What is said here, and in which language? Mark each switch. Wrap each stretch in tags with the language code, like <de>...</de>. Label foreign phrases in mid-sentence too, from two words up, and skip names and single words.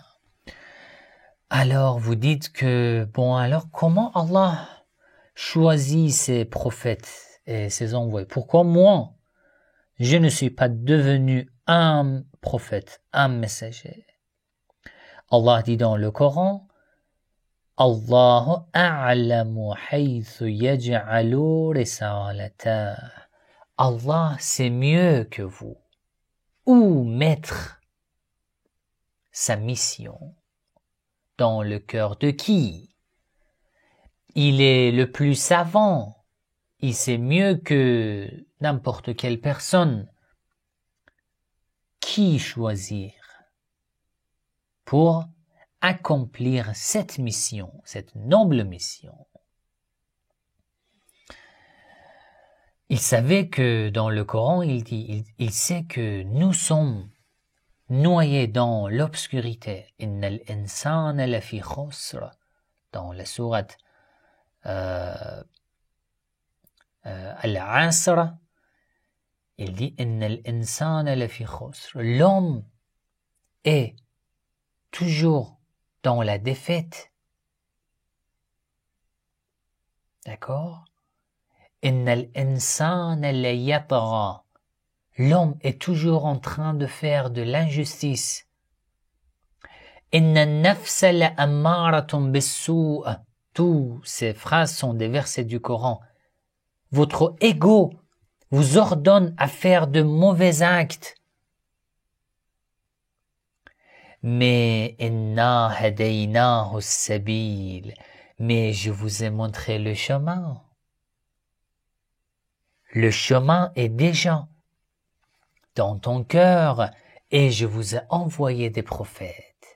<fr>Alors, vous dites que, bon, alors, comment Allah choisit ses prophètes et ses envoyés? Pourquoi moi, je ne suis pas devenu un prophète, un messager? Allah dit dans le Coran,</fr> <ar>الله أعلم حيث يجعل رسالته.</ar> <fr>Allah sait mieux que vous où mettre sa mission. Dans le cœur de qui? Il est le plus savant. Il sait mieux que n'importe quelle personne qui choisir pour accomplir cette mission, cette noble mission. Il savait que dans le Coran, il sait que nous sommes noyés dans l'obscurité.</fr> <ar>إن الإنسان لفي خسر.</ar> <fr>Dans la sourate Al-Asr, il dit</fr> <ar>إن الإنسان لفي خسر.</ar> <fr>L'homme est toujours dans la défaite. D'accord?</fr> <ar>إن الإنسان ليطغى.</ar> <fr>L'homme est toujours en train de faire de l'injustice.</fr> <ar>إن النفس لأمارة بالسوء'.</ar> <fr>Toutes ces phrases sont des versets du Coran. Votre ego vous ordonne à faire de mauvais actes.</fr> <ar>Mais إنا هديناه السبيل.</ar> <fr>Mais je vous ai montré le chemin. Le chemin est déjà dans ton cœur et je vous ai envoyé des prophètes.</fr>